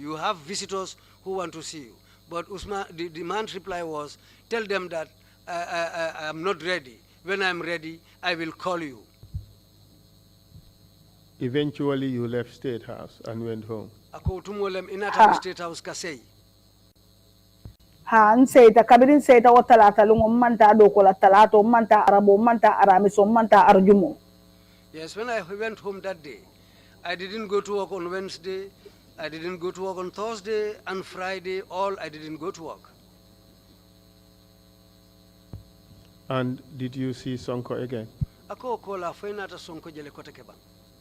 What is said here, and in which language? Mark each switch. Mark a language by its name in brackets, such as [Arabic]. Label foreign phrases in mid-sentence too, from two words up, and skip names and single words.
[English] You have visitors who want to see you. But the man's reply was, tell them that I'm not ready. When I'm ready, I will call you. Eventually, you left State House and went home. [Mandingo] State House kasei. Ha nseita kabirin seita o talata lungo manta doko la talato manta arabo manta aramiso manta arjumo. [English] Yes, when I went home that day, I didn't go to work on Wednesday, I didn't go to work on Thursday and Friday, I didn't go to work. And did you see Sonko again? [Mandingo] Ako kola fenata Sonko jele kote keba.